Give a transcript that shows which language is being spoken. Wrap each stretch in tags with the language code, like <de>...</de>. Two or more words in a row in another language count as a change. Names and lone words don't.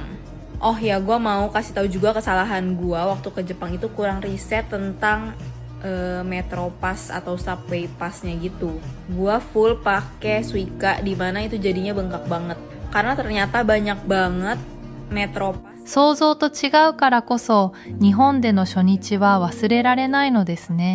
<id>Oh ya, gue mau kasih tahu juga kesalahan gue waktu ke Jepang itu kurang riset tentang</id> <en>metro pass</en> <id>atau</id> <en>subway passnya</en> <id>gitu. Gue full pakai Suica, di mana itu jadinya bengkak banget. Karena ternyata banyak banget</id> <en>metro pass.</en> <ja>想像と違うからこそ日本での初日は忘れられないのですね。</ja>